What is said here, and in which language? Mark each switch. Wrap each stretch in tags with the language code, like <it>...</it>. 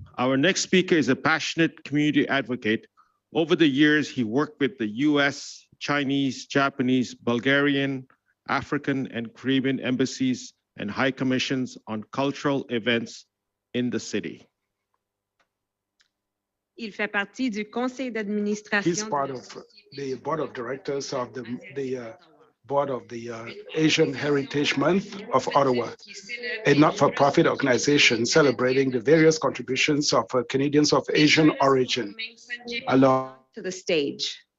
<en>Our next speaker is a passionate community advocate. Over the years, he worked with the US, Chinese, Japanese, Bulgarian, African, and Caribbean embassies and high commissions on cultural events in the city.</en> <fr>Il fait partie du conseil d'administration.</fr> <en>He's part of the board of directors of the board of the Asian Heritage Month of Ottawa, a not-for-profit organization celebrating the various contributions of Canadians of Asian origin. Along to the stage.</en>